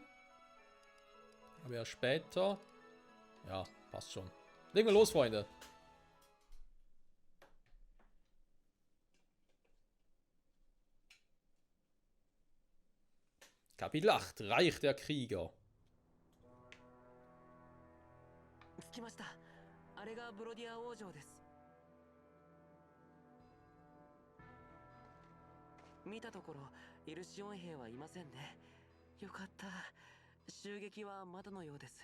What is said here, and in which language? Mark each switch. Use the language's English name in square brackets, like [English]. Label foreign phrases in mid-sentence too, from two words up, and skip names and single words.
[German] Aber ja, später. Ja, passt schon. Legen wir los, Freunde. Kapitel 8. Reich der Krieger. [Japanese] 着きました。あれがブロディア王城です。見たところイルシオン兵はいませんね。よかった。襲撃はまだのようです。